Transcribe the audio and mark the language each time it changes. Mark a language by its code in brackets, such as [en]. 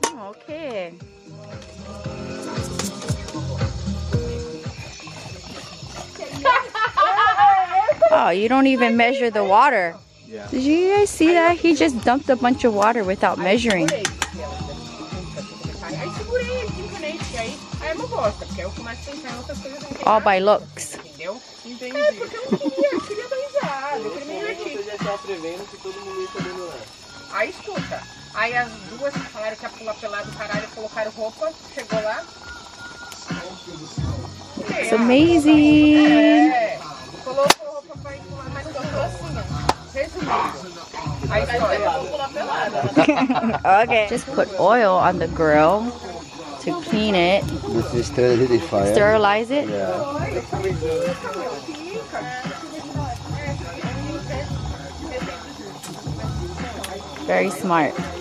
[en] Okay. Oh, you don't even measure the water. Yeah. Did you guys see that? He just dumped a bunch of water without measuring. [pt] Aí segurei ele, encanei, aí é uma bosta, porque eu começo a pensar em outras coisas. [en] All by looks. [pt] Entendeu? Entendi. É, porque eu não queria dar risada, eu queria me divertir. Você já estava prevendo que todo mundo ia saber lá. Aí escuta, aí as duas que falaram que ia pular pelado do caralho, colocaram roupa, chegou lá. [en] It's amazing. [pt] É, colocou roupa pra ir pular, mas não gostou assim, ó. Resumindo, a história é pular pelada. [en] Okay. Just put oil on the grill to clean it. This is sterility fire. Sterilize it. Yeah. Very smart.